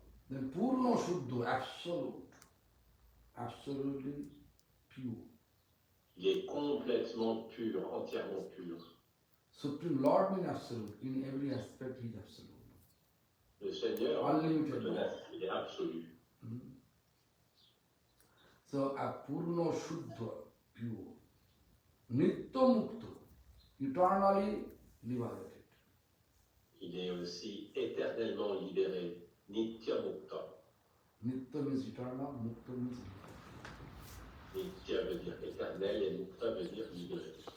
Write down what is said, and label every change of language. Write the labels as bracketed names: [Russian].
[English] Then Purna Shuddha, absolutely pure. [French] Il est complètement pur, entièrement pur. [English] Supreme Lord means absolute. In every aspect, he is absolute. [French] Le Seigneur, [English] Unlimited. [French] il est absolu. [English] So a Purna Shuddha, pure. Nitya Mukta, eternally liberated. [French] Il est aussi éternellement libéré. [English] Nitya Mukta. Nitya means eternal, Mukta means liberated. [French] Nitya veut dire éternel et Mukta veut dire libéré.